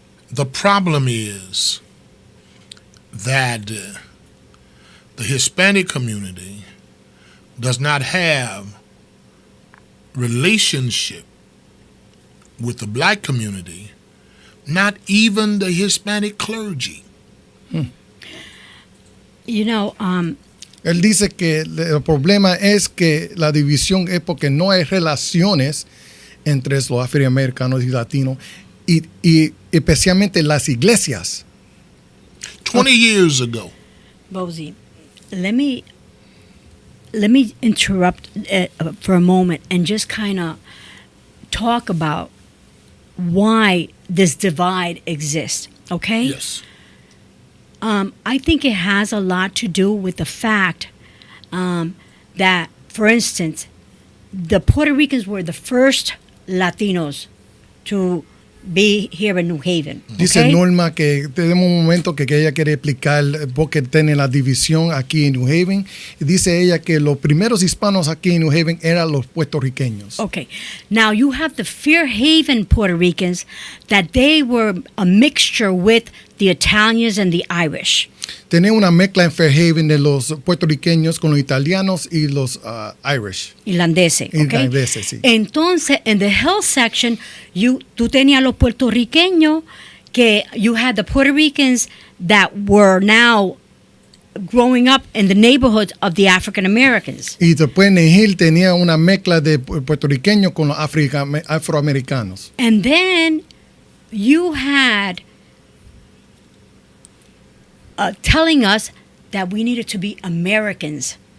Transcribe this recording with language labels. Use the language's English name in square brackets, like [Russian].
[English] The problem is that the Hispanic community does not have relationship with the black community, not even the Hispanic clergy. You know, [Spanish] Él dice que el problema es que la división es porque no hay relaciones entre los afroamericanos y latinos y especialmente las iglesias. [English] 20 years ago, Bosie, let me interrupt for a moment and just kind of talk about why this divide exists, okay? yes, I think it has a lot to do with the fact that, for instance, the Puerto Ricans were the first Latinos to be here in New Haven. [Spanish] Dice [English] okay? [Spanish] Norma que tenemos un momento que ella quiere explicar por qué tiene la división aquí en New Haven. Y dice ella que los primeros hispanos aquí en New Haven eran los puertorriqueños. [English] Okay. Now you have the Fairhaven Puerto Ricans that they were a mixture with the Italians and the Irish. [Spanish] Tenía una mezcla en Fairhaven de los puertorriqueños con los italianos y los Irish. Irlandeses, okay? Irlandeses, sí. [English] Entonces, in the hill section, [Spanish] tú tenías los puertorriqueños que [English] you had the Puerto Ricans that were now growing up in the neighborhoods of the African Americans. [Spanish] Y después en el Hill tenía una mezcla de puertorriqueños con los afroamericanos. [English] And then you had telling us that we needed to be Americans.